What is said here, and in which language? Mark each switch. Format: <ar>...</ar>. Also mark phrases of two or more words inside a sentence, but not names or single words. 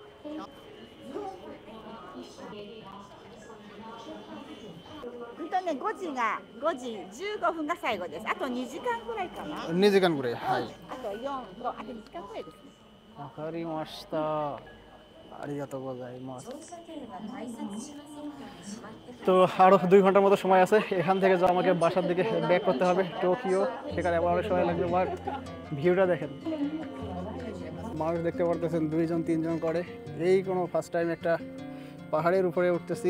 <ja>5 時が5時15分が最後です。あと2時間ぐらいかな。 2時間ぐらい、はい。あと4、5、あと2時間ぐらいですね。わかりました。ありがとうございます。</ja> <bn>তো আরও 2 ঘন্টার মতো সময় আছে, এখান থেকে যা আমাকে বাসার দিকে ব্যাক করতে হবে টোকিও, সেখানে আবার অনেক সময় লাগবে। আর ভিউটা দেখেন, মানুষ দেখতে পারতেছেন 2জন 3জন করে, এই কোনো</bn> <en>first time</en> <bn>একটা পাহাড়ের উপরে উঠতেছি।</bn>